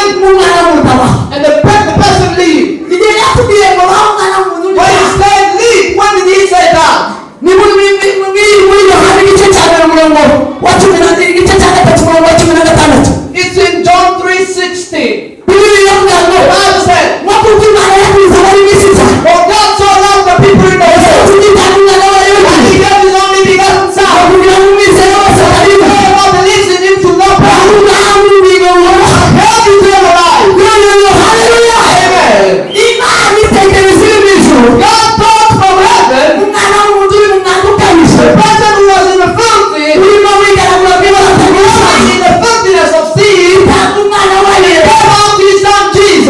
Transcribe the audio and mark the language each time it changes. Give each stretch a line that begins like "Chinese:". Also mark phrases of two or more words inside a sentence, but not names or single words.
Kinyarwanda: umwana w'umutaka
English: and the person leave.
Kinyarwanda: igihe yatubwiye ngo baho mwana w'umuntu
English: When he said leave, when did he say that?
Kinyarwanda: ni muri yohana igice cya mbere umurongo wa cumi na igice cya gatatu umurongo wa cumi na gatandatu
English: It's in John 3:16.
Kinyarwanda: bibiri iravuga ngo
English: The Bible said,
Kinyarwanda: nko kuko imana yakuze abari mu isi cyane
English: for God so loved the people in the world,
Kinyarwanda: tugitanga umwana wayo
English: and he gave his only begotten Son,
Kinyarwanda: kugira ngo umwizere wese atarimo
English: whoever believes in him should not perish,
Kinyarwanda: ahubwo ahabwe ubugingo buhoraho
English: have eternal life.
Kinyarwanda: haleluya haleluya
English: Amen.
Kinyarwanda: imana itekereza iri mu ijuru
English: God thought from heaven,
Kinyarwanda: umwana w'umuntu uri mu mwanda ukabije
English: the person who was in the filthy,
Kinyarwanda: urimo wigaragura bw'ibara
English: in the filthiness of sin,
Kinyarwanda: utanga umwana wayo
English: gave out his Son